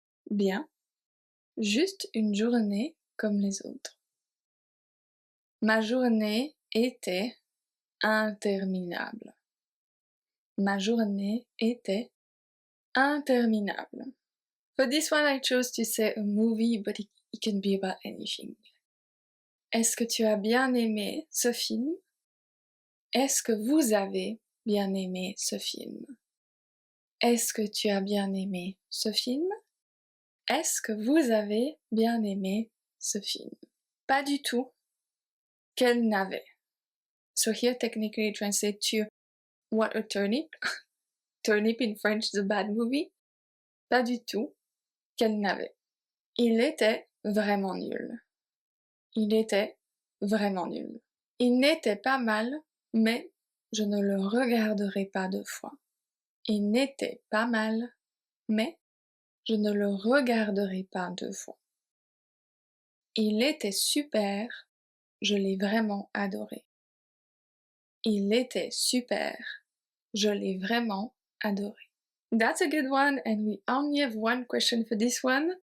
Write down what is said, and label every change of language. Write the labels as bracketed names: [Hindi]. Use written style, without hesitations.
[French] Bien, juste une journée comme les autres. Ma journée était interminable. Ma journée était interminable. [English] For this one, I chose to say a movie, but it can be about anything. [French] Est-ce que tu as bien aimé ce film? Est-ce que vous avez bien aimé ce film? Est-ce que tu as bien aimé ce film? Est-ce que vous avez bien aimé ce film? Pas du tout. Qu'elle n'avait. [English] So here technically translate to what a turnip. Turnip in French is a bad movie. [French] Pas du tout. Qu'elle n'avait. Il était vraiment nul. Il était vraiment nul. Il n'était pas mal, mais je ne le regarderai pas 2 fois. Il n'était pas mal, mais je ne le regarderai pas 2 fois. Il était super, je l'ai vraiment adoré. Il était super, je l'ai vraiment adoré. [English] That's a good one, and we only have one question for this one.